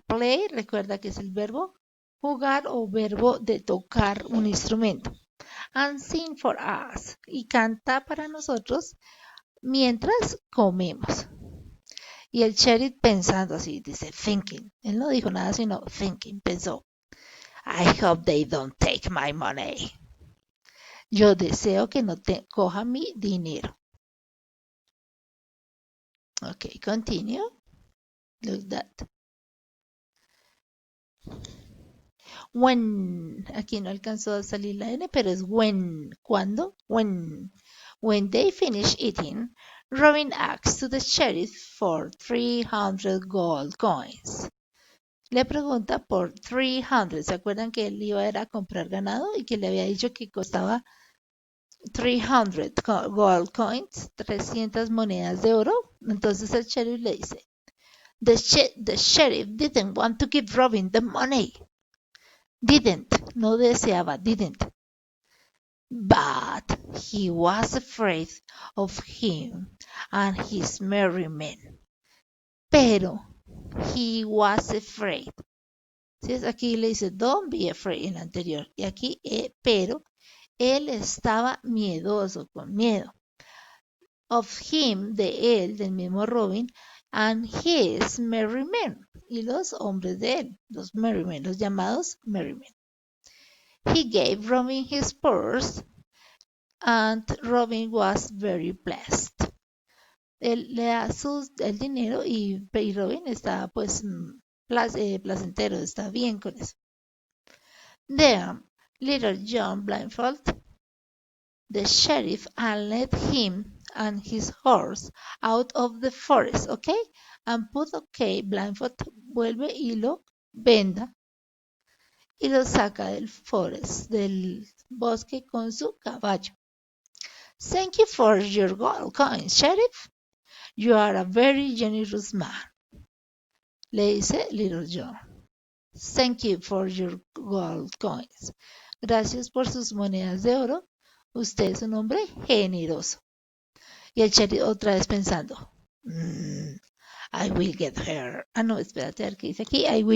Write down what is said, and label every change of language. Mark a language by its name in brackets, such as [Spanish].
[Spanish] Play, recuerda que es el verbo jugar o verbo de tocar un instrumento. [English] And sing for us. [Spanish] Y canta para nosotros mientras comemos. Y el sheriff pensando así, dice thinking. Él no dijo nada sino thinking, pensó. [English] I hope they don't take my money. [Spanish] Yo deseo que no cojan mi dinero. [English] Ok, continue. Look that. [Spanish] When, aquí no alcanzó a salir la N, pero es when. ¿Cuándo? When. [English] When they finish eating, Robin asks to the sheriff for 300 gold coins. [Spanish] Le pregunta por 300. ¿Se acuerdan que él iba a comprar ganado y que le había dicho que costaba [English] 300 gold coins, [Spanish] 300 monedas de oro? Entonces el sheriff le dice, [English] the sheriff didn't want to give Robin the money. Didn't, [Spanish] no deseaba, [English] didn't. But he was afraid of him and his merry men. Pero he was afraid. ¿Sí? [Spanish] Aquí le dice [English] don't be afraid [Spanish] en la anterior. Y aquí, pero él estaba miedoso, con miedo. [English] Of him, [Spanish] de él, del mismo Robin, [English] and his merry men. [Spanish] Y los hombres de él, los merry men, los llamados merry men. [English] He gave Robin his purse, and Robin was very pleased. [Spanish] Él le da el dinero y Robin está pues placentero, está bien con eso. [English] Then Little John blindfold the sheriff and led him and his horse out of the forest, okay? And put, [Spanish] okay, blindfold, vuelve y lo venda y lo saca del forest, del bosque con su caballo. [English] Thank you for your gold coins, sheriff. You are a very generous man. [Spanish] Le dice [English] Little John. Thank you for your gold coins. [Spanish] Gracias por sus monedas de oro. Usted es un hombre generoso. Y el sheriff otra vez pensando. [English] I will get her. [Spanish] Ah, no, espérate, a ver qué dice aquí.